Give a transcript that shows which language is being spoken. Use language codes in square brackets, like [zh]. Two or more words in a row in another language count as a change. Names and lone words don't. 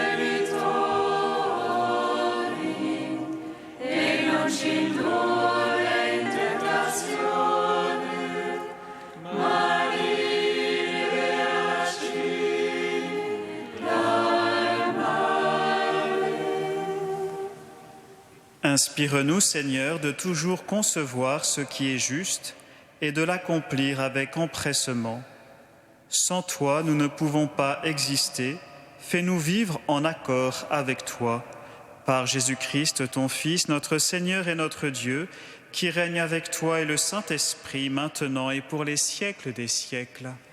[it] debitori, e non ci indurre in tentazione, ma liberaci dal male. [fr] Inspire-nous, Seigneur, de toujours concevoir ce qui est juste et de l'accomplir avec empressement. Sans toi, nous ne pouvons pas exister. Fais-nous vivre en accord avec toi. Par Jésus-Christ, ton Fils, notre Seigneur et notre Dieu, qui règne avec toi et le Saint-Esprit, maintenant et pour les siècles des siècles.